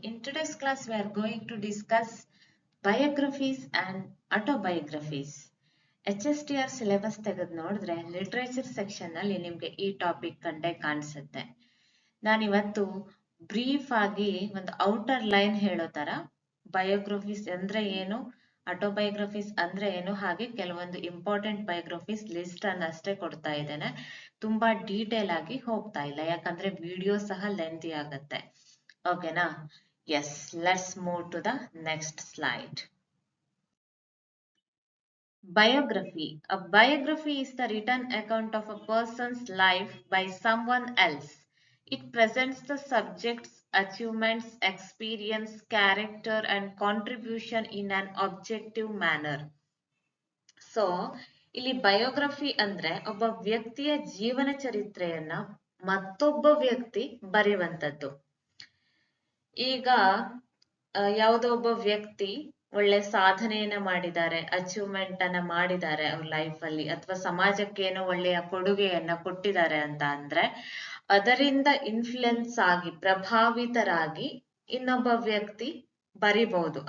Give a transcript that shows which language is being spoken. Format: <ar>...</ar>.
<en>In today's class, we are going to discuss biographies and autobiographies.</en> <kn>HSTR syllabus ತೆಗೆದು ನೋಡಿದ್ರೆ literature section ನಲ್ಲಿ ನಿಮಗೆ ಈ ಟಾಪಿಕ್ ಕಂಡೇ ಕಾಣಿಸುತ್ತೆ. ನಾನಿವತ್ತು ಬ್ರೀಫ್ ಆಗಿ ಒಂದು ಔಟರ್ ಲೈನ್ ಹೇಳೋ ತರ ಬಯೋಗ್ರಫೀಸ್ ಅಂದ್ರೆ ಏನು, ಆಟೋಬಯೋಗ್ರಫೀಸ್ ಅಂದ್ರೆ ಏನು, ಹಾಗೆ ಕೆಲವೊಂದು ಇಂಪಾರ್ಟೆಂಟ್ ಬಯೋಗ್ರಫೀಸ್ ಲಿಸ್ಟ್ ಅನ್ನ ಅಷ್ಟೇ ಕೊಡ್ತಾ ಇದ್ದೇನೆ. ತುಂಬಾ ಡೀಟೇಲ್ ಆಗಿ ಹೋಗ್ತಾ ಇಲ್ಲ, ಯಾಕಂದ್ರೆ ವಿಡಿಯೋ ಸಹ ಲೆಂತಿ ಆಗುತ್ತೆ.</kn> <en>ಓಕೆನಾ? Yes, let's move to the next slide. Biography. A biography is the written account of a person's life by someone else. It presents the subject's achievements, experience, character, and contribution in an objective manner.</en> <kn>So ಇಲ್ಲಿ biography ಅಂದ್ರೆ ಒಬ್ಬ ವ್ಯಕ್ತಿಯ ಜೀವನ ಚರಿತ್ರೆಯನ್ನ ಮತ್ತೊಬ್ಬ ವ್ಯಕ್ತಿ ಬರೆಯುವಂಥದ್ದು. ಈಗ ಯಾವುದೋ ಒಬ್ಬ ವ್ಯಕ್ತಿ ಒಳ್ಳೆ ಸಾಧನೆಯನ್ನ ಮಾಡಿದ್ದಾರೆ, ಅಚೀವ್ಮೆಂಟ್ ಅನ್ನ ಮಾಡಿದ್ದಾರೆ ಅವ್ರ ಲೈಫ್ ಅಲ್ಲಿ, ಅಥವಾ ಸಮಾಜಕ್ಕೆ ಏನೋ ಒಳ್ಳೆಯ ಕೊಡುಗೆಯನ್ನ ಕೊಟ್ಟಿದ್ದಾರೆ ಅಂತ ಅಂದ್ರೆ ಅದರಿಂದ ಇನ್ಫ್ಲುಯೆನ್ಸ್ ಆಗಿ, ಪ್ರಭಾವಿತರಾಗಿ ಇನ್ನೊಬ್ಬ ವ್ಯಕ್ತಿ ಬರಿಬಹುದು.</kn>